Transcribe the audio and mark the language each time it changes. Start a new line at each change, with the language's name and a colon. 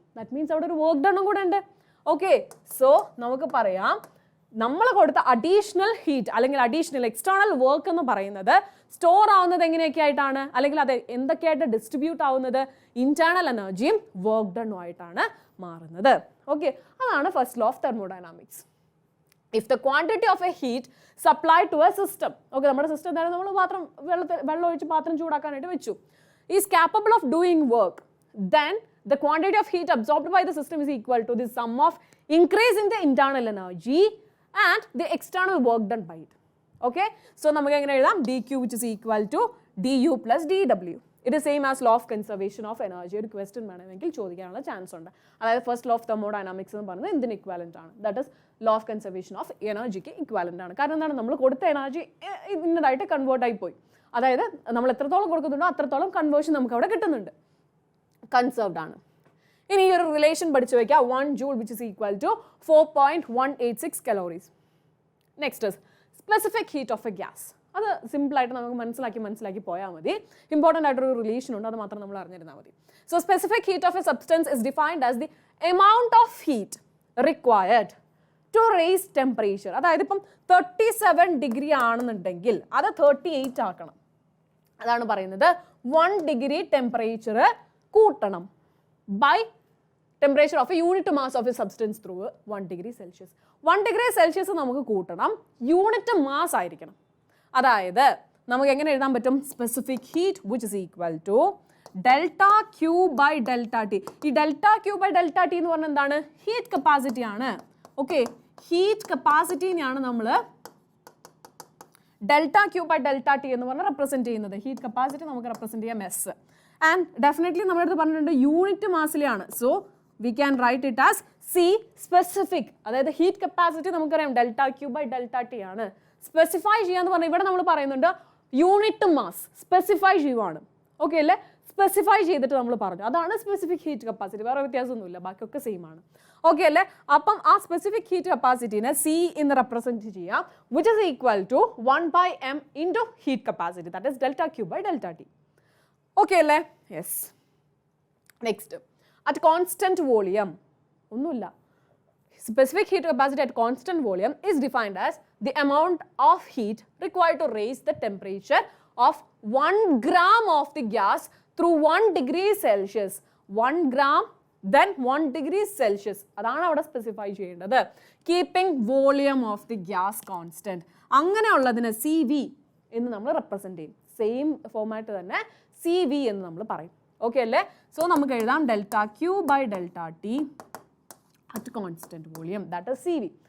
Malayalam: That means അവിടെ ഒരു work ഡണ്ണും കൂടെ ഉണ്ട്. ഓക്കെ, സോ നമുക്ക് പറയാം നമ്മൾ കൊടുത്ത അഡീഷണൽ ഹീറ്റ് അല്ലെങ്കിൽ അഡീഷണൽ എക്സ്റ്റേണൽ വർക്ക് എന്ന് പറയുന്നത് സ്റ്റോർ ആവുന്നത് എങ്ങനെയൊക്കെ ആയിട്ടാണ്, അല്ലെങ്കിൽ അത് എന്തൊക്കെയായിട്ട് ഡിസ്ട്രിബ്യൂട്ട് ആവുന്നത്, ഇന്റേണൽ എനർജിയും വർക്ക് ഡണ്ണും ആയിട്ടാണ് മാറുന്നത്.
English: Okay, അതാണ് first law of thermodynamics. If the quantity of a heat supply to a system, okay,
Malayalam: നമ്മുടെ സിസ്റ്റം എന്തായാലും നമ്മൾ പാത്രം വെള്ളം ഒഴിച്ച് പാത്രം ചൂടാക്കാനായിട്ട് വെച്ചു,
English: Is capable of doing work, then the quantity of heat absorbed by the system is equal to the sum of increase in the internal energy and the external work done by it. Okay, so
Malayalam: നമുക്ക് എങ്ങനെ എഴുതാം,
English: dq which is equal to du plus dw. It is same as law of conservation of energy.
Malayalam: ഒരു question വേണമെങ്കിൽ ചോദിക്കാനുള്ള chance ഉണ്ട്. അതായത് first law of thermodynamics എന്ന് പറയുന്നത് എന്തിന് ഇക്വാലന്റ് ആണ്,
English: that is law of conservation of എനർജിക്ക്
Malayalam: equivalent ആണ്. കാരണം എന്താണ്, നമ്മൾ കൊടുത്ത എനർജി ഇന്നതായിട്ട് കൺവേർട്ട് ആയി പോയി. അതായത് നമ്മൾ എത്രത്തോളം കൊടുക്കുന്നുണ്ടോ അത്രത്തോളം കൺവേർഷൻ നമുക്ക് അവിടെ കിട്ടുന്നുണ്ട്, കൺസർവ്ഡ് ആണ്. ഇനി ഈ ഒരു റിലേഷൻ പഠിച്ചു വയ്ക്കുക,
English: 1 joule which is equal to 4.186 calories. Next is specific heat of a gas.
Malayalam: അത് സിമ്പിളായിട്ട് നമുക്ക് മനസ്സിലാക്കി പോയാൽ മതി. ഇമ്പോർട്ടൻ്റ് ആയിട്ടൊരു റിലേഷൻ ഉണ്ട്, അത് മാത്രം നമ്മൾ അറിഞ്ഞിരുന്നാൽ മതി.
English: So specific heat of a substance is defined as the amount of heat required to raise temperature.
Malayalam: അതായത് ഇപ്പം 37 ഡിഗ്രി ആണെന്നുണ്ടെങ്കിൽ അത് 38 ആക്കണം. അതാണ് പറയുന്നത് 1 ഡിഗ്രി ടെമ്പറേച്ചർ കൂട്ടണം
English: by temperature of a unit mass of a substance through 1 degree Celsius.
Malayalam: 1 degree Celsius നമുക്ക് കൂട്ടണം, യൂണിറ്റ് മാസ് ആയിരിക്കണം. അതായത് നമുക്ക് എങ്ങനെ എഴുതാൻ പറ്റും,
English: Specific heat which is equal to delta Q by delta T.
Malayalam: ഈ delta Q by delta T എന്ന് പറഞ്ഞാൽ എന്താണ്, ഹീറ്റ് കപ്പാസിറ്റി ആണ്. ഓക്കെ, ഹീറ്റ് കപ്പാസിറ്റിനെയാണ് നമ്മൾ delta Q by delta T എന്ന് പറഞ്ഞാൽ റെപ്രസെന്റ് ചെയ്യുന്നത്. ഹീറ്റ് കപ്പാസിറ്റി നമുക്ക് റെപ്രസെന്റ് ചെയ്യാം എസ്. ആൻഡ് ഡെഫിനറ്റ്ലി നമ്മുടെ അടുത്ത് പറഞ്ഞിട്ടുണ്ട് unit മാസിലെയാണ്.
English: So we can write it as C specific.
Malayalam: അതായത് ഹീറ്റ് കപ്പാസിറ്റി നമുക്കറിയാം delta Q by delta T ആണ്. സ്പെസിഫൈ ചെയ്യാന്ന് പറഞ്ഞാൽ ഇവിടെ നമ്മൾ പറയുന്നുണ്ട് യൂണിറ്റ് മാസ് സ്പെസിഫൈ ചെയ്യുവാണ്. ഓക്കെ അല്ലേ, സ്പെസിഫൈ ചെയ്തിട്ട് നമ്മൾ പറഞ്ഞു, അതാണ് സ്പെസിഫിക് ഹീറ്റ് കപ്പാസിറ്റി. വേറെ വ്യത്യാസമൊന്നുമില്ല, ബാക്കിയൊക്കെ സെയിം ആണ്. ഓക്കെ അല്ലേ, അപ്പം ആ സ്പെസിഫിക് ഹീറ്റ് കപ്പാസിറ്റിനെ സി എന്ന് റെപ്രസെന്റ് ചെയ്യാം,
English: Which is equal to 1/m into heat capacity, that is delta Q by delta T. Okay അല്ലേ, yes. Next, at constant volume ഒന്നുമില്ല, specific heat capacity at constant volume is defined as the amount of heat required to raise the temperature of 1 gram of the gas through 1 degree Celsius. 1 gram then 1 degree Celsius.
Malayalam: അതാണ് അവിടെ specify ചെയ്യേണ്ടത്.
English: Keeping volume of the gas constant.
Malayalam: അങ്ങനെയുള്ളതിന് C V എന്ന് നമ്മൾ represent ചെയ്യും. Same format തന്നെ C V എന്ന് നമ്മൾ പറയും. ഓക്കെ അല്ലേ, സോ നമുക്ക് എഴുതാം delta Q by delta T
English: at constant volume, that is CV.